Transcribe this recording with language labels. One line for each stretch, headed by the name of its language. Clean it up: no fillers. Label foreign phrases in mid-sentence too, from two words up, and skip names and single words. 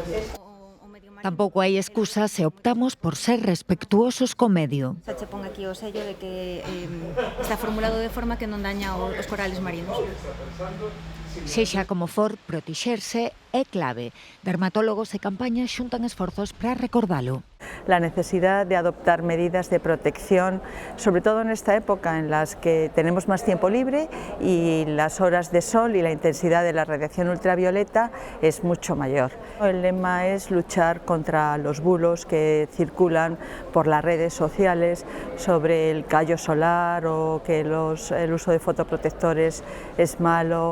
Galician: Tampouco hai excusa se optamos por ser respectuosos co medio. Xa che pon aquí o sello de que está formulado de forma que non daña os corales marinos. Sexa como for, protexerse é clave. Dermatólogos e campañas xuntan esforzos para recordalo.
Spanish: La necesidad de adoptar medidas de protección, sobre todo en esta época en las que tenemos más tiempo libre y las horas de sol y la intensidad de la radiación ultravioleta es mucho mayor. El lema es luchar contra los bulos que circulan por las redes sociales sobre el callo solar o que el uso de fotoprotectores es malo.